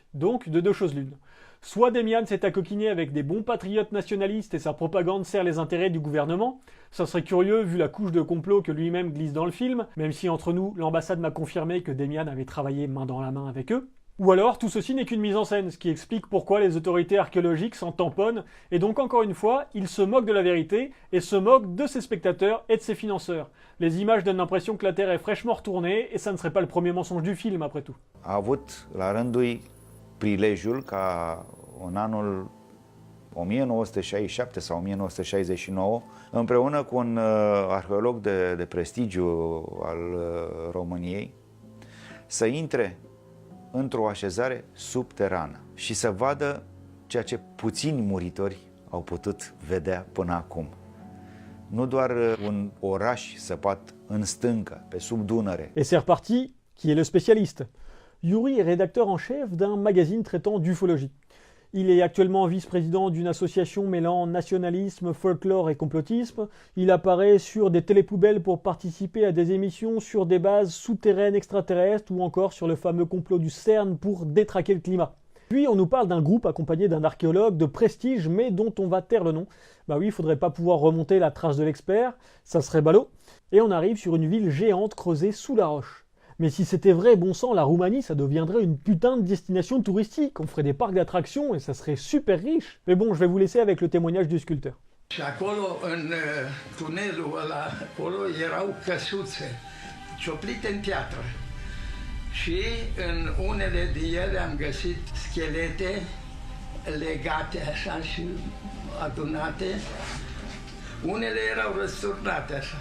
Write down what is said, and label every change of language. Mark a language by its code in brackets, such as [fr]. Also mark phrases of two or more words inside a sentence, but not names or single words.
[fr] Donc, de deux choses l'une. Soit Demian s'est accoquiné avec des bons patriotes nationalistes et sa propagande sert les intérêts du gouvernement, ça serait curieux vu la couche de complot que lui-même glisse dans le film, même si entre nous, l'ambassade m'a confirmé que Demian avait travaillé main dans la main avec eux. Ou alors, tout ceci n'est qu'une mise en scène, ce qui explique pourquoi les autorités archéologiques s'en tamponnent, et donc encore une fois, ils se moquent de la vérité, et se moquent de ses spectateurs et de ses financeurs. Les images donnent l'impression que la Terre est fraîchement retournée, et ça ne serait pas le premier mensonge du film, après tout. [ro] A avut la rândul ei prilejul ca în anul 1967 sau 1969, împreună cu un arheolog de prestigiu al României, să intre într-o așezare subterană și să vadă ceea ce puțini muritori au putut vedea până acum. Nu doar un oraș săpat în stâncă, pe sub Dunăre. [fr] Et c'est reparti, qui est le spécialiste. Yuri est rédacteur en chef d'un magazine traitant d'ufologie. Il est actuellement vice-président d'une association mêlant nationalisme, folklore et complotisme. Il apparaît sur des télépoubelles pour participer à des émissions sur des bases souterraines extraterrestres ou encore sur le fameux complot du CERN pour détraquer le climat. Puis on nous parle d'un groupe accompagné d'un archéologue de prestige mais dont on va taire le nom. Bah oui, il faudrait pas pouvoir remonter la trace de l'expert, ça serait ballot. Et on arrive sur une ville géante creusée sous la roche. Mais si c'était vrai, bon sang, la Roumanie, ça deviendrait une putain de destination touristique. On ferait des parcs d'attractions et ça serait super riche. Mais bon, je vais vous laisser avec le témoignage du sculpteur. [ro] Și acolo, în tunelul ăla, acolo erau căsuțe cioplite în piatră. Și în unele din ele am găsit schelete legate așa și adunate. Unele erau răsturnate așa.